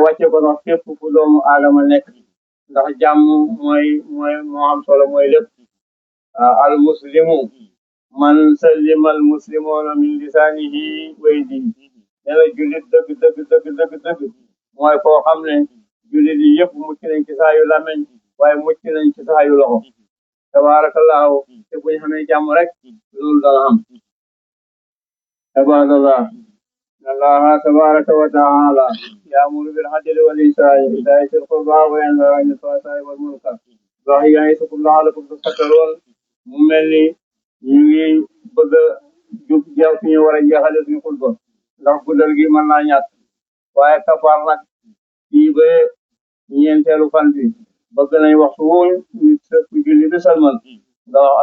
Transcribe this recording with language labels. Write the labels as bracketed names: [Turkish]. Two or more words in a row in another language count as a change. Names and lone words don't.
[Wolof] wàccee ko sax fépp fu doomu aadama nekk ndax jàmm moo am solo mooy lépp [Arabic] المسلم من سلم المسلمون من لسانه ويده [Wolof] nee na jullit dëgg mooy koo xam ne jullit yi yëpp mucc nañ ci saa yu làmmeñ waaye mucc nañ ci saa yu loxo tabaarakallaahu te buñ xamee jàmm rek loolu dana am [Arabic] ibadallah الله تبارك وتعالى يأمر بالعدل والإحسان وإيتاء ذي القربى وينهى عن الفحشاء والمنكر والبغي يعظكم لعلكم تذكرون [Wolof] mu mel ni ñu ngi bëgg a jub jeex fi ñu war a jeexale suñu xutba ndax guddal gi mën naa ñàkk waaye kafaar nag fii ba ñeenteelu fan bi bëgg nañ waxtu wooyu nit ku julli bi salmal nga wax